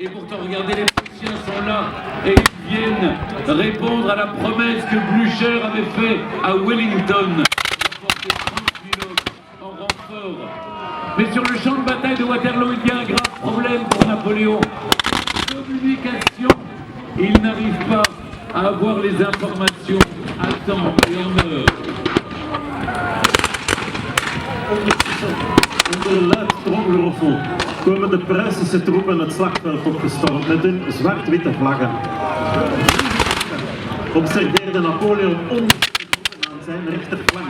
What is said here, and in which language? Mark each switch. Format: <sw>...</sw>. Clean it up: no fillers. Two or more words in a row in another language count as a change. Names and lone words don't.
<fr>Et pourtant, regardez, les Prussiens sont là et ils viennent répondre à la promesse que Blücher avait faite à Wellington d'apporter 30 000 hommes en renfort. Mais sur le champ de bataille de Waterloo, il y a un grave problème pour Napoléon. Communication. Il n'arrive pas à avoir les informations à temps et en heure.</fr> <nl>Onder een luid tromgeroffel komen de Pruisische troepen het slagveld opgestormd met hun zwart-witte vlaggen. Observeerde Napoleon ongeveer aan zijn rechterflank.</nl>